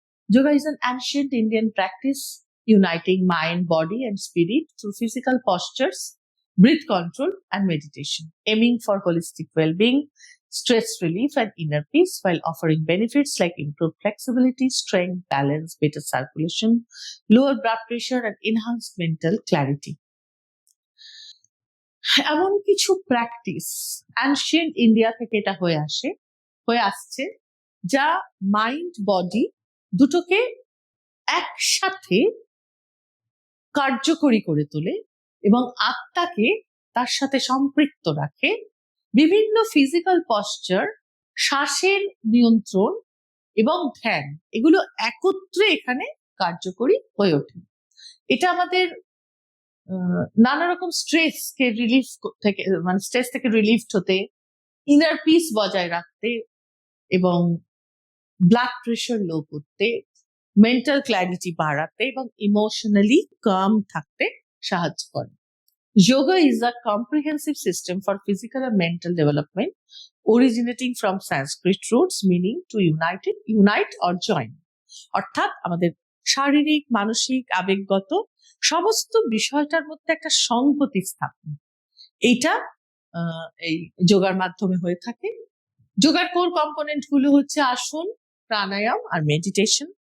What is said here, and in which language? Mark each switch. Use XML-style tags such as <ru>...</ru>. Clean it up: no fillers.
<en>Yoga is an ancient Indian practice uniting mind, body, and spirit through physical postures, breath control, and meditation, aiming for holistic well-being, stress relief, and inner peace, while offering benefits like improved flexibility, strength, balance, better circulation, lower blood pressure, and enhanced mental clarity.</en> <bn>এমন কিছু practice ancient India থেকে এটা হয়ে আসছে, যা mind body দুটোকে একসাথে কার্যকরী করে তোলে এবং আত্মাকে তার সাথে সম্পৃক্ত রাখে। বিভিন্ন ফিজিক্যাল পশ্চার, শ্বাসের নিয়ন্ত্রণ এবং ধ্যান, এগুলো একত্রে এখানে কার্যকরী হয়ে ওঠে। এটা আমাদের নানা রকম স্ট্রেসকে রিলিফ থেকে, মানে স্ট্রেস থেকে রিলিফ হতে, ইনার পিস বজায় রাখতে এবং ব্লাড প্রেশার লো করতে, মেন্টাল ক্ল্যারিটি বাড়াতে এবং ইমোশনালি কাম থাকতে সাহায্য করে।</bn> <en>Yoga is a comprehensive system for physical and mental development originating from Sanskrit roots meaning to unite or join.</en> <bn>অর্থাৎ আমাদের শারীরিক, মানসিক, আবেগগত সমস্ত বিষয়টার মধ্যে একটা সংহতি স্থাপন, এইটা এই যোগার মাধ্যমে হয়ে থাকে। যোগার কোর কম্পোনেন্ট গুলো হচ্ছে আসন, প্রাণায়াম আর মেডিটেশন।</bn>